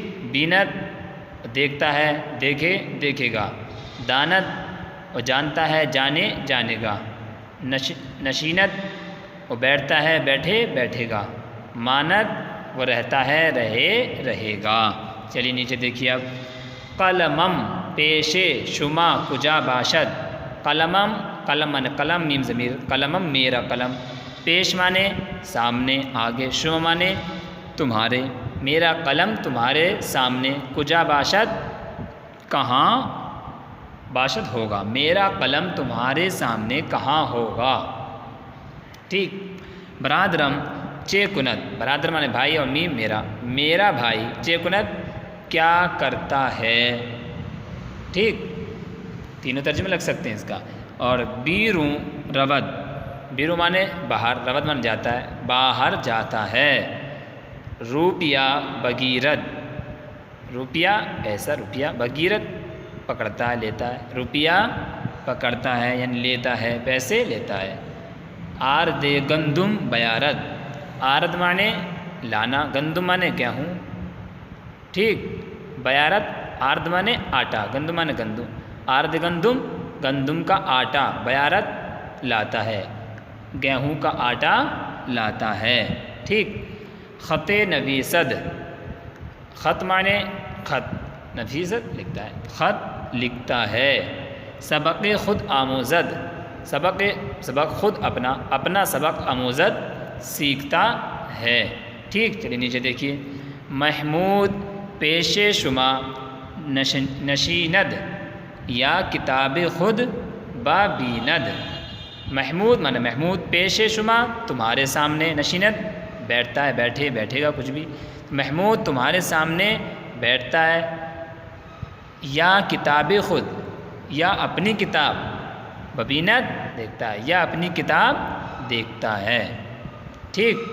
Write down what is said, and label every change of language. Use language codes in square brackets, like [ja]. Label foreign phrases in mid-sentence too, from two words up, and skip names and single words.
[ur] بینت دیکھتا ہے، دیکھے گا۔ دانت وہ جانتا ہے، جانے گا۔ نشینت وہ بیٹھتا ہے، بیٹھے گا۔ مانت وہ رہتا ہے، رہے گا۔ چلیے نیچے دیکھیے اب۔ [fa] قلمم پیش شما کجا باشد۔ [ur] قلمم قلم مانے قلم، میم ضمیر، قلمم میرا قلم۔ پیش مانے سامنے، آگے۔ شما مانے تمہارے، میرا قلم تمہارے سامنے۔ [fa] کجا باشد [ur] کہاں باشد ہوگا، میرا قلم تمہارے سامنے کہاں ہوگا، ٹھیک۔ [fa] برادرم چے کنت، [ur] برادر مانے بھائی اور میم میرا بھائی، [fa] چے کنت [ur] کیا کرتا ہے، ٹھیک۔ تینوں ترجمے لگ سکتے ہیں اس کا۔ اور [fa] بیروں رود، [ur] بیروں مانے باہر، رود مانے جاتا ہے، باہر جاتا ہے۔ روپیہ بگیرد، روپیہ ایسا روپیہ، بگیرد پکڑتا ہے، لیتا ہے۔ روپیہ پکڑتا ہے یعنی لیتا ہے، پیسے لیتا ہے۔ [fa] آرد گندم بیارد، [ur] آرد مانے لانا، گندم مانے گیہوں، ٹھیک۔ [fa] بیارد آرد [ur] مانے آٹا، گندم مانے گندم، [fa] آرد گندم [ur] کا آٹا، بیارد لاتا ہے، گیہوں کا آٹا لاتا ہے، ٹھیک۔ [fa] خط نویسد، [ur] خط مانے خط، نویسد لکھتا ہے، خط لکھتا ہے۔ [fa] سبق خود آموزد، سبق خود [ur] اپنا سبق آموزد سیکھتا ہے، ٹھیک۔ چلیے نیچے دیکھیے۔ [fa] محمود پیش شما نشیند یا کتاب خود با بیند۔ [ur] محمود مانے محمود، [fa] پیش شما [ur] تمہارے سامنے، نشیند بیٹھتا ہے، بیٹھے گا کچھ بھی۔ محمود تمہارے سامنے بیٹھتا ہے، یا [fa] کتاب خود [ur] یا اپنی کتاب، ببینت دیکھتا ہے، یا اپنی کتاب دیکھتا ہے، ٹھیک۔